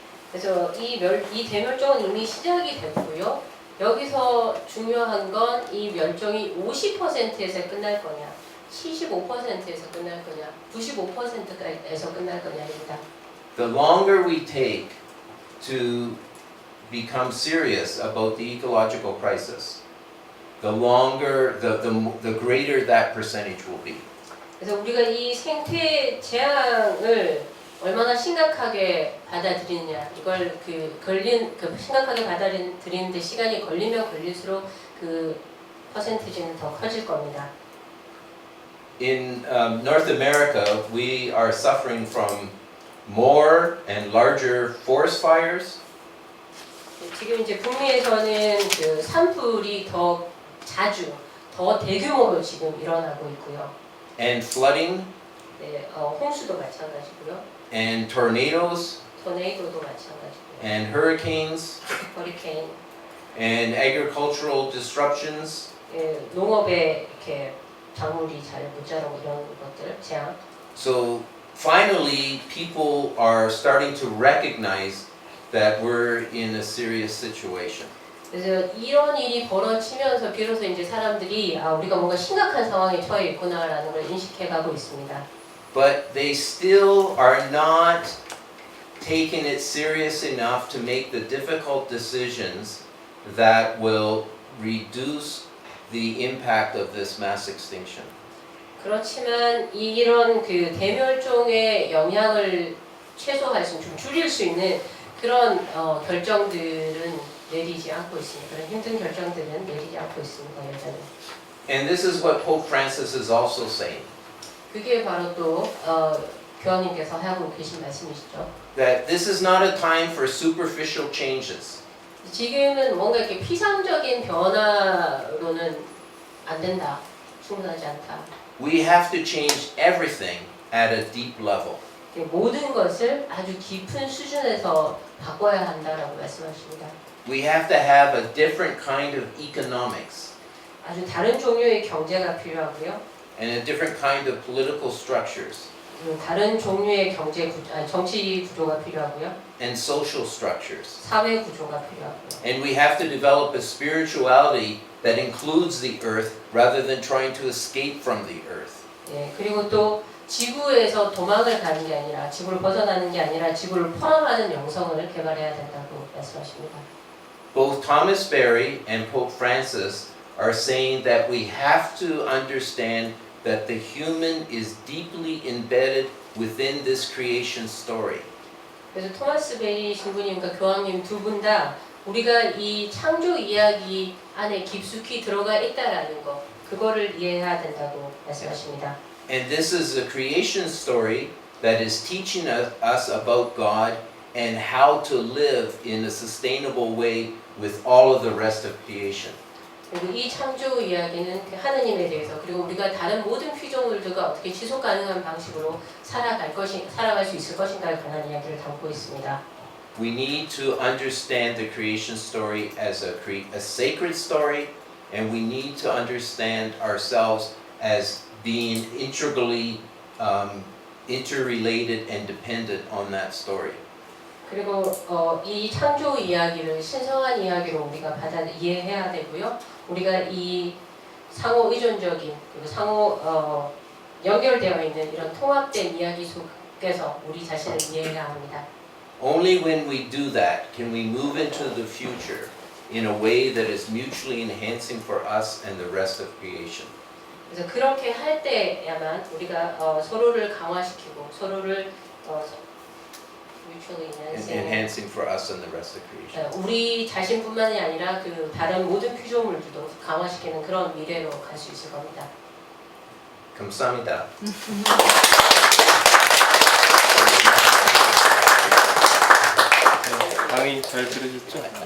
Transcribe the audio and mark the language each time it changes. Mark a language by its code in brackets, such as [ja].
[ko] 그래서 이 대멸종은 이미 시작이 됐고요. 여기서 중요한 건 이 멸종이 50%에서 끝날 거냐, 75%에서 끝날 거냐, 95%에서 끝날 거냐입니다. [en] The longer we take to become serious about the ecological crisis, the longer, the greater that percentage will be. [ko] 그래서 우리가 이 생태 재앙을 얼마나 심각하게 받아들이느냐, 이걸 심각하게 받아들이는데 시간이 걸리면 걸릴수록 그 퍼센티지는 더 커질 겁니다. [en] In North America, we are suffering from more and larger forest fires, [ko] 지금 이제 북미에서는 그 산불이 더 자주, 더 대규모로 지금 일어나고 있고요. [en] and flooding, [ko] 네, 홍수도 마찬가지고요. [en] and tornadoes, [ko] 토네이도도 마찬가지고요. [en] and hurricanes, [ko] 허리케인, [en] and agricultural disruptions. [ko] 예, 농업에 이렇게 작물이 잘 못 자라고 이런 것들, 재앙. [en] So finally, people are starting to recognize that we're in a serious situation. [ko] 그래서 이런 일이 벌어지면서 비로소 이제 사람들이 우리가 뭔가 심각한 상황에 처해 있구나라는 걸 인식해가고 있습니다. [en] But they still are not taking it serious enough to make the difficult decisions that will reduce the impact of this mass extinction. [ko] 그렇지만 이런 그 대멸종의 영향을 최소화할 수, 좀 줄일 수 있는 그런 결정들은 내리지 않고 있습니다. 그런 힘든 결정들은 내리지 않고 있습니다. 여전히. [en] And this is what Pope Francis is also saying, [ko] 그게 바로 또 교황님께서 하고 계신 말씀이시죠. [en] that this is not a time for superficial changes. [ko] 지금은 뭔가 이렇게 피상적인 변화로는 안 된다. 충분하지 않다. [en] We have to change everything at a deep level. [ko] 모든 것을 아주 깊은 수준에서 바꿔야 한다라고 말씀하십니다. [en] We have to have a different kind of economics [ko] 아주 다른 종류의 경제가 필요하고요. [en] and a different kind of political structures [ko] 다른 종류의 정치 구조가 필요하고요. [en] and social structures. [ko] 사회 구조가 필요하고요. [en] And we have to develop a spirituality that includes the earth rather than trying to escape from the earth. [ko] 예, 그리고 또 지구에서 도망을 가는 게 아니라, 지구를 벗어나는 게 아니라 지구를 포함하는 영성을 개발해야 된다고 말씀하십니다. [en] Both Thomas Berry and Pope Francis are saying that we have to understand that the human is deeply embedded within this creation story. [ko] 그래서 토마스 베리 신부님과 교황님 두 분 다 우리가 이 창조 이야기 안에 깊숙이 들어가 있다라는 거, 그거를 이해해야 된다고 말씀하십니다. [en] And this is a creation story that is teaching us about God and how to live in a sustainable way with all of the rest of creation. [ko] 그리고 이 창조 이야기는 하느님에 대해서, 그리고 우리가 다른 모든 피조물들과 어떻게 지속 가능한 방식으로 살아갈 수 있을 것인가에 관한 이야기를 담고 있습니다. [en] We need to understand the creation story as a sacred story, and we need to understand ourselves as being integrally interrelated and dependent on that story. [ko] 그리고 이 창조 이야기를 신성한 이야기로 우리가 이해해야 되고요. 우리가 이 상호 의존적인, 그리고 상호 연결되어 있는 이런 통합된 이야기 속에서 우리 자신을 이해해야 합니다. [en] Only when we do that can we move into the future in a way that is mutually enhancing for us and the rest of creation. [ko] 그래서 그렇게 할 때야만 우리가 서로를 강화시키고 서로를 mutually [en] Enhancing for us and the rest of creation. [ko] 우리 자신뿐만이 아니라 그 다른 모든 피조물들도 강화시키는 그런 미래로 갈 수 있을 겁니다. 감사합니다. 강의 잘 들으셨죠?